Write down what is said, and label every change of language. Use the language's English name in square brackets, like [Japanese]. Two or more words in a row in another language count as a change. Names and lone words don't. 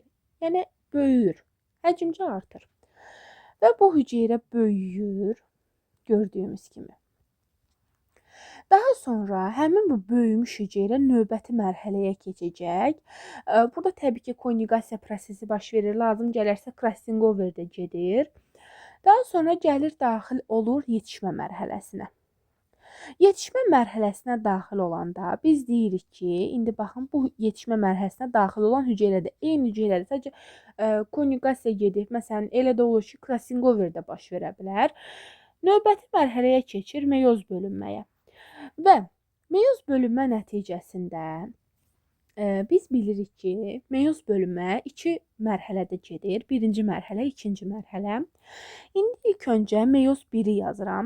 [Azerbaijani] Yəni böyüyür, həcmcə artır. Və bu hüceyrə böyüyür, gördüyümüz kimi. Daha sonra həmin bu böyümüş hüceyrə növbəti mərhələyə keçəcək. Burada təbii ki, konjugasiya prosesi baş verir. Lazım gələrsə [English] crossing over [Azerbaijani] də gedir. Daha sonra gəlir daxil olur yetişmə mərhələsinə. Yetişmə mərhələsinə daxil olanda biz deyirik ki, indi baxın bu yetişmə mərhələsinə daxil olan hüceyrədə eyni hüceyrədə sadəcə konjugasiya gedir. Məsələn, elə də olur ki, [English] crossing over [Azerbaijani] də baş verə bilər. Növbəti mərhələyə keçir meyoz bölünməyə. Və meyoz bölünmə nəticəsində biz bilirik ki, meyoz bölünmə 2 mərhələdə gedir. Birinci mərhələ, ikinci mərhələ. İndi ilk öncə meyoz 1-i yazıram.